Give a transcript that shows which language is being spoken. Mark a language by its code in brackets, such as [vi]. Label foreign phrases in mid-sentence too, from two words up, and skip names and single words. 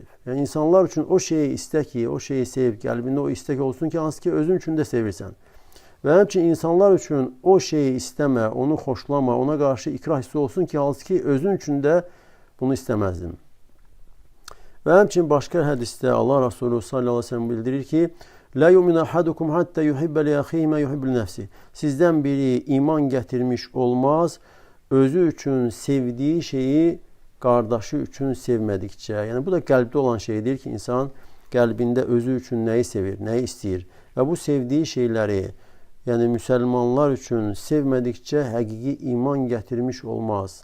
[az] Yəni insanlar üçün o şeyi istə ki, o şeyi sev, qəlbində o istək olsun ki, hansı ki özün üçün də sevirsən. Və həmçinin insanlar üçün o şeyi istəmə, onu xoşlama, ona qarşı ikrah hissi olsun ki, hansı ki özün üçün də bunu istəməzdim. Və həmçinin başqa hədisdə Allah Resulü [ar] صلى الله عليه وسلم [az] bildirir ki, [ar] لا يؤمن أحدكم حتى يحب لأخيه ما يحب لنفسه. [az] Sizdən biri iman gətirmiş olmaz, özü üçün sevdiyi şeyi qardaşı üçün sevmədikcə. Yəni bu da qəlbdə olan şeydir ki, insan qəlbində özü üçün nəyi sevir, nəyi istəyir. Və bu sevdiyi şeyləri, yəni müsəlmanlar üçün sevmədikcə həqiqi iman gətirmiş olmaz.